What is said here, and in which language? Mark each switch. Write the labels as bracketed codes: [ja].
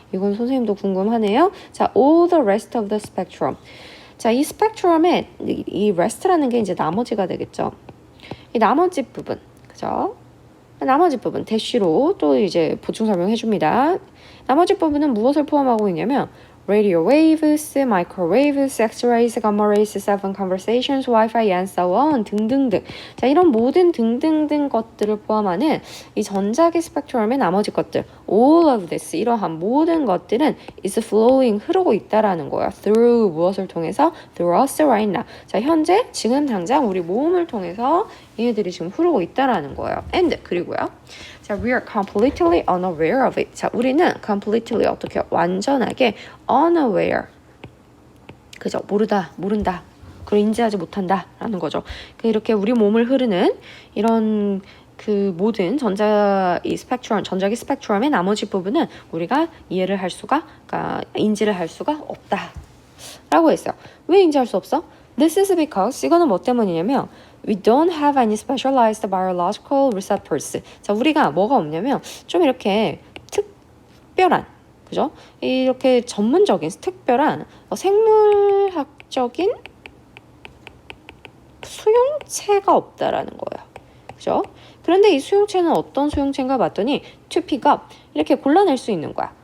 [ko] 이건 선생님도 궁금하네요. [en] 자, all the rest of the spectrum. [ko] 자, 이 스펙트럼의 이 rest라는 게 이제 나머지가 되겠죠. 이 나머지 부분, 그죠? 나머지 부분 대쉬로 또 이제 보충 설명해 줍니다. 나머지 부분은 무엇을 포함하고 있냐면 [en] radio waves, microwaves, x-rays, gamma rays, cell phone conversations, Wi-Fi, and so on 등등등. [ko] 자, 이런 모든 등등등 것들을 포함하는 이 전자기 스펙트럼의 나머지 것들, [en] all of this, [ko] 이러한 모든 것들은 [en] is flowing, [ko] 흐르고 있다라는 거예요. through 무엇을 통해서? [en] through us right now. [ko] 자, 현재 지금 당장 우리 몸을 통해서 얘네들이 지금 흐르고 있다라는 거예요. and 그리고요. 자, [en] we are completely unaware of it. [ko] 자, 우리는 completely 어떻게 완전하게 unaware. 그죠? 모른다. 그걸 인지하지 못한다라는 거죠. 이렇게 우리 몸을 흐르는 이런 그 모든 전자기 스펙트럼의 나머지 부분은 우리가 이해를 할 수가, 그러니까 인지를 할 수가 없다라고 했어요. 왜 인지할 수 없어? [en] This is because [ko] 이거는 뭐 때문이냐면 [en] we don't have any specialized biological receptors. [ko] 자, 우리가 뭐가 없냐면 좀 이렇게 특별한, 그죠? 이렇게 전문적인 특별한 생물학적인 수용체가 없다라는 거예요. 그죠? 그런데 이 수용체는 어떤 수용체인가 봤더니 [en] to pick up, [ko] 이렇게 골라낼 수 있는 거야.